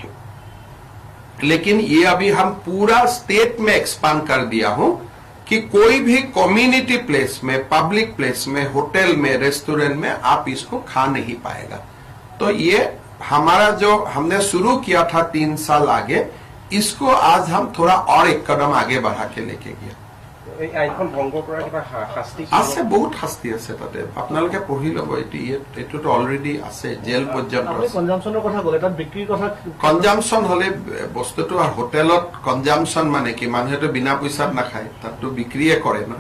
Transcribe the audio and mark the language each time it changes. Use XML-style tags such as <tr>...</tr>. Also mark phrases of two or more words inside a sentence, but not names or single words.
<hi>लेकिन ये अभी हम पूरा स्टेट में एक्सपांड कर दिया हूं कि कोई भी</hi> <en>community place</en> <hi>में</hi> <en>public place</en> <hi>में होटल में रेस्टोरेंट में आप इसको खा नहीं पाएगा तो ये हमारा जो हमने शुरू किया था 3 साल आगे इसको आज हम थोड़ा और एक कदम आगे बढ़ा के लेके गए</hi> <as>আছে বহুত শাস্তি আছে তাতে আপোনালোকে পঢ়ি ল'ব এইটোতো অলৰেডি আছে জেল পৰ্যন্ত কনজাম্পশনৰ কথা ক'লে তাত বিক্ৰীৰ কথা কনজাম্পশন হলে বস্তুটো হোটেলত কনজাম্পশন মানে কি মানুহেতো বিনা পইচাত নাখায় তাততো বিক্ৰীয়ে কৰে নহয়</as>